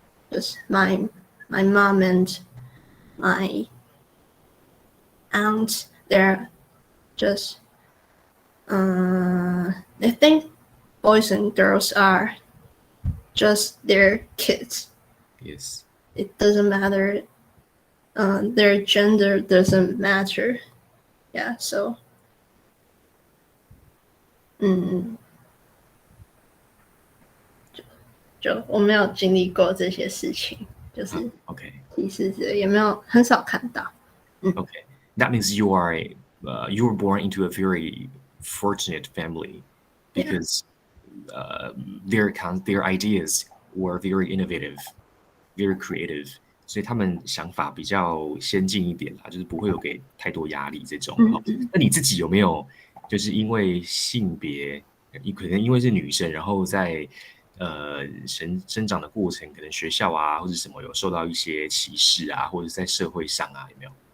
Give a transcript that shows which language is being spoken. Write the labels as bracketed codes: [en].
[en] Just my mom and my aunt, they're just I think boys and girls are just their kids. Yes. It doesn't matter. Their gender doesn't matter. [zh] Yeah, so 就我没有经历过这些事情，就是 OK，其实也没有很少看到。 [en] Okay, that means you were born into a very fortunate family because their ideas were very innovative, very creative. [zh] 所以他们想法比较先进一点啦，就是不会有给太多压力这种。那你自己有没有就是因为性别，可能因为是女生，然后在生长的过程，可能学校啊或者什么有受到一些歧视啊，或者是在社会上啊，有没有？